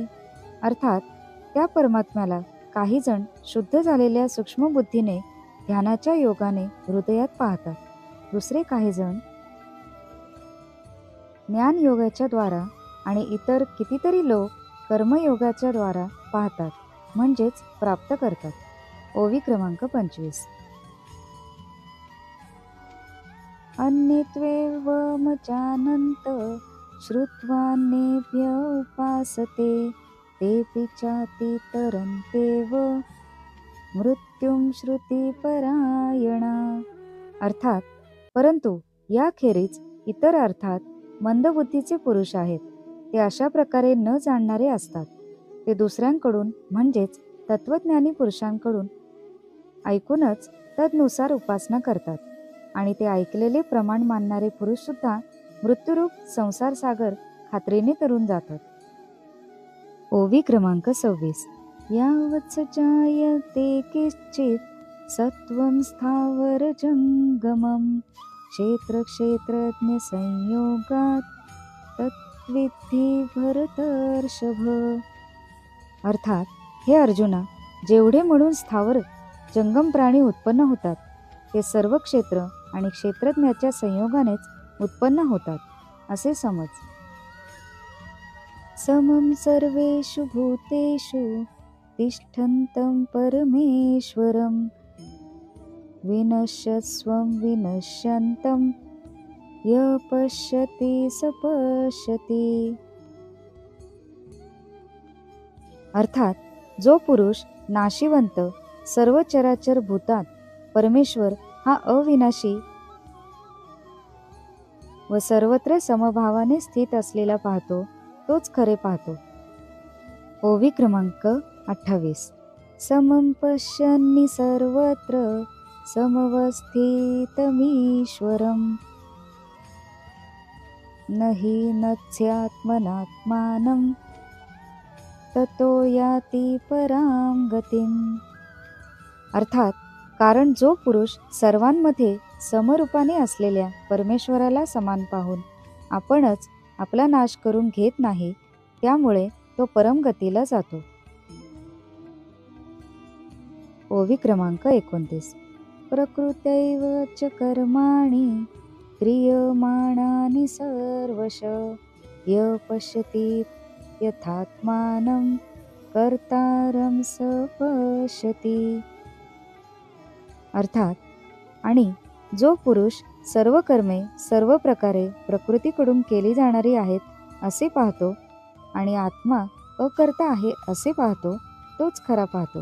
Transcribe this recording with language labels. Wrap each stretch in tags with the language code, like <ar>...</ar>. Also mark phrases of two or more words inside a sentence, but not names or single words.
<mr>अर्थात त्या परमात्म्याला काही जण शुद्ध झालेल्या सूक्ष्म बुद्धीने ध्यानाच्या योगाने हृदयात पाहतात, दुसरे काही जण ज्ञान योगाच्या द्वारा आणि इतर कितीतरी लोक कर्मयोगाच्या द्वारा पाहतात म्हणजेच प्राप्त करतात. ओवी क्रमांक 25.</mr> <sa>अन्यत्वेवमजानन्त श्रुत्वान्येभ्य उपासते तेऽपि चातितरन्तेव मृत्युं श्रुतिपरायणा.</sa> <mr>अर्थात परंतु याखेरीज इतर अर्थात मंदबुद्धीचे पुरुष आहेत. ते अशा प्रकारे न जाणणारे असतात. ते दुसऱ्यांकडून म्हणजेच तत्वज्ञानी पुरुषांकडून ऐकूनच तदनुसार उपासना करतात आणि ते ऐकलेले प्रमाण मानणारे पुरुष सुद्धा मृत्यूरूप संसार सागर खात्रीने तरून जातात. ओवी क्रमांक 26.</mr> <sa>यावत्स जायते किंचित सत्वं स्थावर जंगमं क्षेत्र क्षेत्रज्ञ संयोगात तत्विद्धि भरतर्षभ.</sa> <mr>अर्थात हे अर्जुना, जेवढे म्हणून स्थावर जंगम प्राणी उत्पन्न होतात ते सर्व क्षेत्र आणि क्षेत्रज्ञाच्या संयोगानेच उत्पन्न होतात असे समज.</mr> <sa>समं सर्वेषु भूतेषु तिष्ठन्तं परमेश्वरं विनश्यत्स्वं विनश्यन्तं य पश्यति स पश्यति.</sa> <mr>अर्थात जो पुरुष नाशिवंत सर्व चराचर भूतात परमेश्वर हा अविनाशी व सर्वत्र समभावाने स्थित असलेला पाहतो तोच खरे पाहतो. ओवी क्रमांक 28.</mr> <sa>समं पश्यन्नि सर्वत्र समवस्थितमीश्वरम् न हि नत्स्यात्मनात्मानं ततो याति परां गतिम्.</sa> <mr>अर्थात कारण जो पुरुष सर्वांमध्ये समरूपाने असलेल्या परमेश्वराला समान पाहून आपणच आपला नाश करून घेत नाही त्यामुळे तो परमगतीला जातो. ओवी क्रमांक 29.</mr> <sa>प्रकृतैव च कर्माणि क्रियमाणानि सर्वश य पश्यति यथात्मानं कर्तारं स पश्यति.</sa> <mr>अर्थात आणि जो पुरुष सर्व कर्मे सर्व प्रकारे प्रकृतीकडून केली जाणारी आहेत असे पाहतो आणि आत्मा अकर्ता आहे असे पाहतो तोच खरा पाहतो.</mr>